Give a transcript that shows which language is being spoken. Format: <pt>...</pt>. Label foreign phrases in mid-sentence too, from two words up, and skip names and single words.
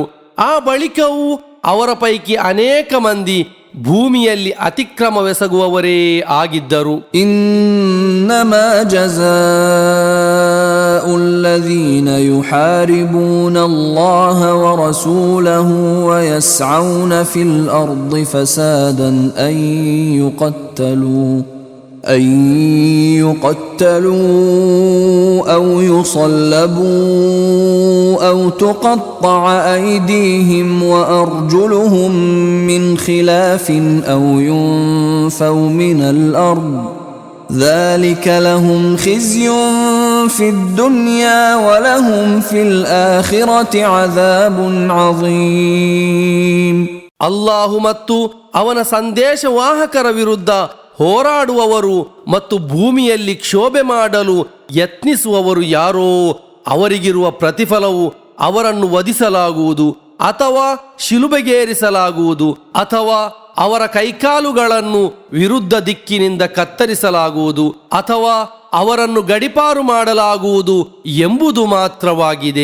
<kn>ಆ ಬಳಿಕವೂ ಅವರ ಪೈಕಿ ಅನೇಕ ಮಂದಿ ಭೂಮಿಯಲ್ಲಿ ಅತಿಕ್ರಮವೆಸಗುವವರೇ ಆಗಿದ್ದರು.</kn> <ar>إنما جزاء الذين يحاربون الله ورسوله ويسعون في الأرض فسادا أن يقتلوا أو يصلبوا أو تقطع أيديهم وأرجلهم من خلاف أو ينفوا من الأرض ذلك لهم خزي في الدنيا ولهم في الآخرة عذاب عظيم.</ar> <kn>ಅಲ್ಲಾಹು ಮತ್ತು ಅವನ ಸಂದೇಶವಾಹಕರ ವಿರುದ್ಧ ಹೋರಾಡುವವರು ಮತ್ತು ಭೂಮಿಯಲ್ಲಿ ಕ್ಷೋಭೆ ಮಾಡಲು ಯತ್ನಿಸುವವರು ಯಾರೋ ಅವರಿಗಿರುವ ಪ್ರತಿಫಲವು ಅವರನ್ನು ವಧಿಸಲಾಗುವುದು ಅಥವಾ ಶಿಲುಬೆಗೇರಿಸಲಾಗುವುದು ಅಥವಾ ಅವರ ಕೈಕಾಲುಗಳನ್ನು ವಿರುದ್ಧ ದಿಕ್ಕಿನಿಂದ ಕತ್ತರಿಸಲಾಗುವುದು ಅಥವಾ ಅವರನ್ನು ಗಡಿಪಾರು ಮಾಡಲಾಗುವುದು ಎಂಬುದು ಮಾತ್ರವಾಗಿದೆ.</kn>